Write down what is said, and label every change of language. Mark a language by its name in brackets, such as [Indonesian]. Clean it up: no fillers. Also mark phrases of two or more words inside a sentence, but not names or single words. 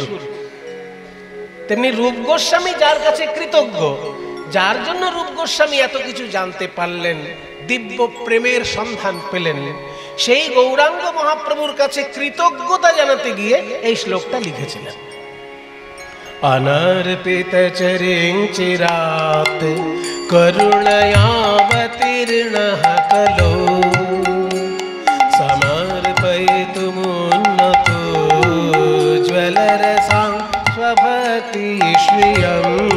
[Bangla] তেমনি রূপ গোস্বামী যার কাছে কৃতজ্ঞ, যার জন্য রূপ গোস্বামী এত কিছু জানতে পারলেন, দিব্য প্রেমের সন্ধান পেলেন, সেই গৌরাঙ্গ মহাপ্রভুর কাছে কৃতজ্ঞতা জানাতে গিয়ে এই শ্লোকটা লিখেছিলেন। [Sanskrit] অনর্পিত চিরাত করুণয়াবতীর্ণঃ কলো সমর্পয়িতুমুন্নতো জ্বলরসাং স্বভক্তি শ্রিয়ম